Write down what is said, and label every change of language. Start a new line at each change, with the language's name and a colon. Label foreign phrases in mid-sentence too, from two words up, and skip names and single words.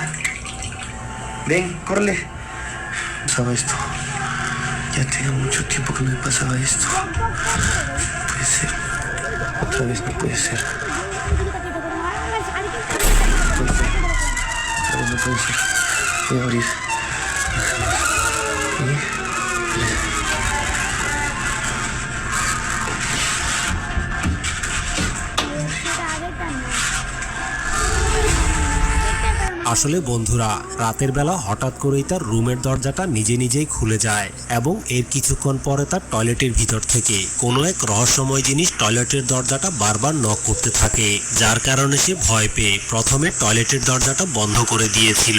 Spanish: Ven, córrele. Pasaba esto. Ya tenía mucho tiempo que no me pasaba esto. No puede ser. Otra vez no puede ser. Otra vez no puede ser. Voy a abrir.
Bangla: আসলে বন্ধুরা, রাতের বেলা হঠাৎ করেই তার রুমের দরজাটা নিজেই খুলে যায় এবং এর কিছুক্ষণ পরে তার টয়লেটের ভিতর থেকে কোনো এক রহস্যময় জিনিস টয়লেটের দরজাটা বারবার নক করতে থাকে, যার কারণে সে ভয় পেয়ে প্রথমে টয়লেটের দরজাটা বন্ধ করে দিয়েছিল।